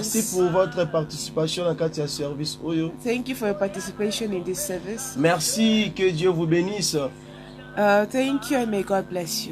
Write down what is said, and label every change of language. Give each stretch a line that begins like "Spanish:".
French: Merci pour votre participation à Katia Service Oyo.
English: Thank you for your participation in this service.
French: Merci, que Dieu vous bénisse.
English: Thank you and may God bless you.